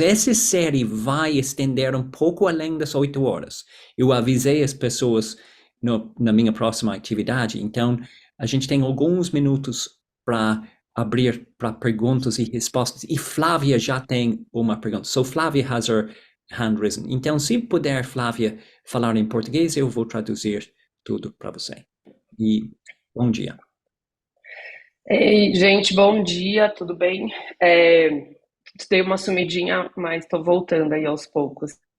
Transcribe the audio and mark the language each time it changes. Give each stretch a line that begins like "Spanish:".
Portuguese: Essa série vai estender um pouco além das 8 horas. Eu avisei as pessoas na minha próxima atividade, então a gente tem alguns minutos para abrir para perguntas e respostas. E Flávia já tem uma pergunta.
English: So Flávia has her hand risen.
Portuguese: Então, se puder, Flávia, falar em português, eu vou traduzir tudo para você. E bom dia. Ei, gente, bom dia, tudo bem? Dei uma sumidinha, mas estou voltando aí aos poucos.